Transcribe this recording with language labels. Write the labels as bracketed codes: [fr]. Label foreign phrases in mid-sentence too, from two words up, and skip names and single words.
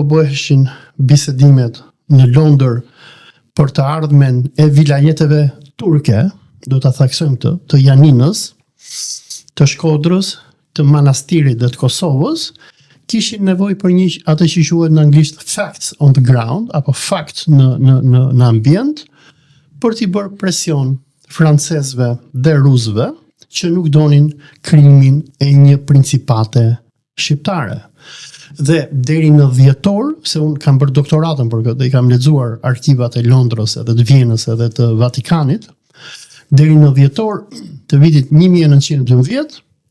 [sq] bëheshin bisedimet në Londër për të ardhmen e vilajeteve turke, do ta thaksojmë të Janinës, të Shkodrës, të Manastirit dhe të Kosovës, kishin nevojë për një atë që quhet në anglisht [en] facts on the ground, [sq] apo fact në ambient, për t'i bërë presion francezëve dhe rusëve që nuk donin krijimin e një principate shqiptare. Dhe deri në dhjetor, se unë kam bërë doktoratën për këtë, i kam lexuar arkivat e Londrës edhe të Vienës edhe të Vatikanit, deri në dhjetor të vitit 1912,